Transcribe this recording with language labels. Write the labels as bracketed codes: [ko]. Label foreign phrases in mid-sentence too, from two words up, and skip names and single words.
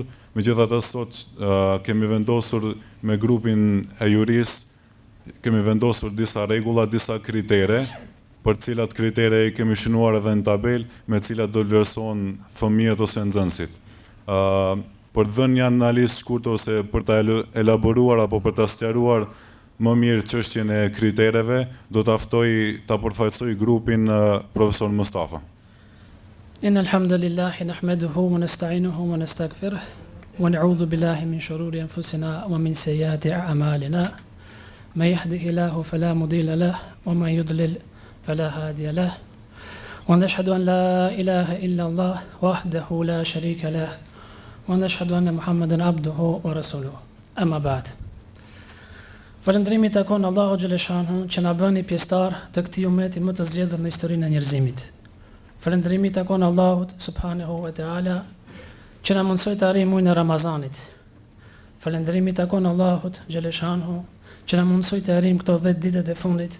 [sq] Megjithatë sot kemi vendosur me grupin e juris, kemi vendosur disa rregulla, disa kritere, për cilat kritere i kemi shënuar edhe në tabel, me cilat do vlerësohen fëmijët ose nxënësit. Për të dhënë një analizë shkurtër ose për ta elaboruar apo për ta sqaruar më mirë çështjen e kritereve, do ta ftoj ta përfaqësoj grupin profesor Mustafa. [ar] إن الحمد لله نحمده ونستعينه ونستغفره ونعوذ بالله من شرور أنفسنا ومن سيئات أعمالنا. من يهده الله فلا مضل له ومن يضلل فلا هادي له. ونشهد أن لا إله إلا الله وحده لا شريك له ونشهد أن محمدا عبده ورسوله. أما بعد. [sq] Falëndërimi takon Allahu xhaleshanhu që na bëni pjesëtar të këtij umeti më të zgjedhur në historinë e njerëzimit. Falëndërimi takon Allahut [ar] سبحانه وتعالى [sq] që na mundsoi të arrijmë muajin e Ramazanit. Falëndërimi takon Allahut xhaleshanhu që na mundsoi të arrijmë këto 10 ditët e fundit.